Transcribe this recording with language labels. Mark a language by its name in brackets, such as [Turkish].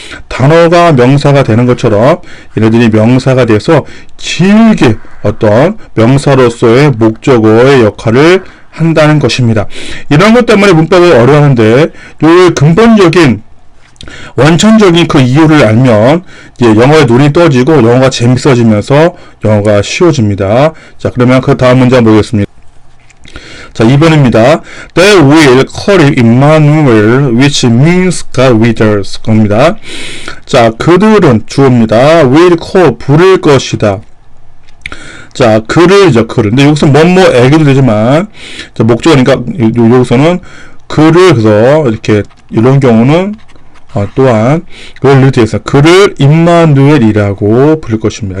[Korean] 단어가 명사가 되는 것처럼 얘네들이 명사가 돼서 길게 어떤 명사로서의 목적어의 역할을 한다는 것입니다. 이런 것 때문에 문법이 어려워하는데 이 근본적인 원천적인 그 이유를 알면 이제 영어에 눈이 떠지고 영어가 재밌어지면서 영어가 쉬워집니다. 자, 그러면 그 다음 문장 보겠습니다. 자, 2번입니다. [English] They will call him Emmanuel, which means God with us. [Korean] 겁니다. 자, 그들은 주어입니다. [English] will call, [Korean] 부를 것이다. 자, 그를죠, 그를. 근데 여기서 뭐뭐에게도 되지만, 자, 목적어니까, 여기서는 그를, 그래서, 이렇게, 이런 경우는, 또한 그를 리트해서 그를 임마누엘이라고 부를 것입니다.